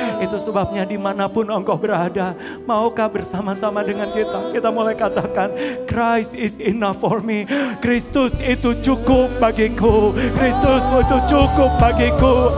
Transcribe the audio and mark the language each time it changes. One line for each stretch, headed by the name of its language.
Indonesian: Itu sebabnya dimanapun engkau berada, maukah bersama-sama dengan kita? Kita mulai katakan,
English: Christ is enough for me.
Indonesian: Kristus itu cukup bagiku. Kristus itu cukup bagiku.